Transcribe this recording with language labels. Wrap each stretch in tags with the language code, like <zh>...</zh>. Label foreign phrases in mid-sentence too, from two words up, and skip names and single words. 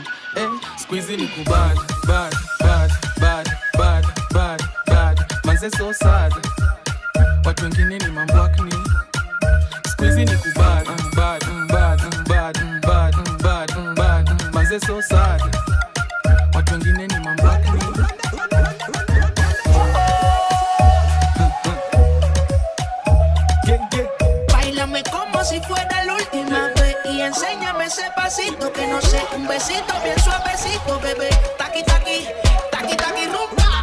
<sw>Squeezy ni kubad, bad. Manze</sw> <en>so sad,</en> <sw>watu wengine ni mambo akni. Squeezy ni kubad, bad. Manze</sw> <en>so sad,</en> <sw>watu wengine ni mambo akni.</sw> <es>Báilame como si fuera la última vez y enséñame ese pasito que no sé, un besito bien suavecito, bebé. Taqui, rumba.</es>